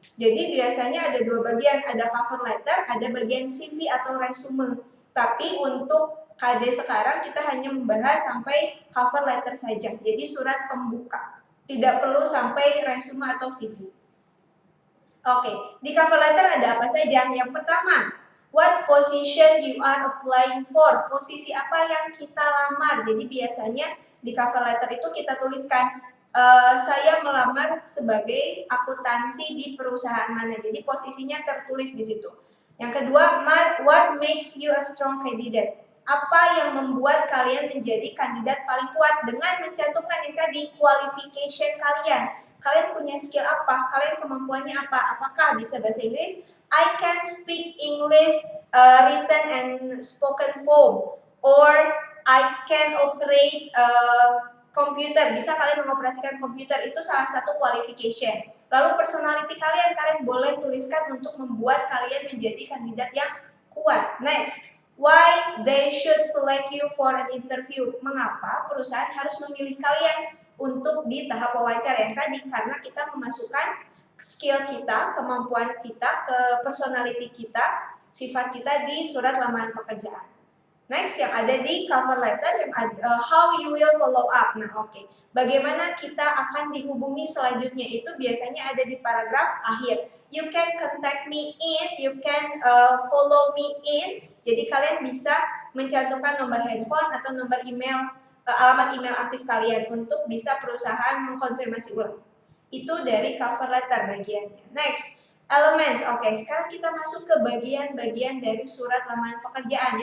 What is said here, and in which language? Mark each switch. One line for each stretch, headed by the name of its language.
Indonesian: Jadi biasanya ada 2 bagian, ada cover letter, ada bagian CV atau resume. Tapi untuk KD sekarang kita hanya membahas sampai cover letter saja. Jadi surat pembuka. Tidak perlu sampai resume atau CV. Oke, di cover letter ada apa saja?
English: Yang pertama, what position you are applying for?
Indonesian: Posisi apa yang kita lamar? Jadi biasanya di cover letter itu kita tuliskan saya melamar sebagai akuntansi di perusahaan mana. Jadi posisinya tertulis di situ. Yang kedua,
English: what makes you a strong candidate?
Indonesian: Apa yang membuat kalian menjadi kandidat paling kuat dengan mencantumkan yang tadi qualification kalian. Kalian punya skill apa? Kalian kemampuannya apa? Apakah bisa bahasa Inggris?
English: I can speak English written and spoken form, or I can operate komputer.
Indonesian: Bisa kalian mengoperasikan komputer, itu salah satu qualification. Lalu personality kalian boleh tuliskan untuk membuat kalian menjadi kandidat yang kuat.
English: Next, why they should select you for an interview?
Indonesian: Mengapa perusahaan harus memilih kalian untuk di tahap wawancara yang tadi? Karena kita memasukkan skill kita, kemampuan kita, ke personality kita, sifat kita di surat lamaran pekerjaan. Next, yang ada di cover letter, yang ada,
English: how you will follow up.
Indonesian: Nah, oke. Bagaimana kita akan dihubungi selanjutnya itu biasanya ada di paragraf akhir.
English: You can contact me in, you can follow me in.
Indonesian: Jadi kalian bisa mencantumkan nomor handphone atau nomor email, alamat email aktif kalian untuk bisa perusahaan mengkonfirmasi ulang. Itu dari cover letter bagiannya. Next, elements. Oke, sekarang kita masuk ke bagian-bagian dari surat lamaran pekerjaan.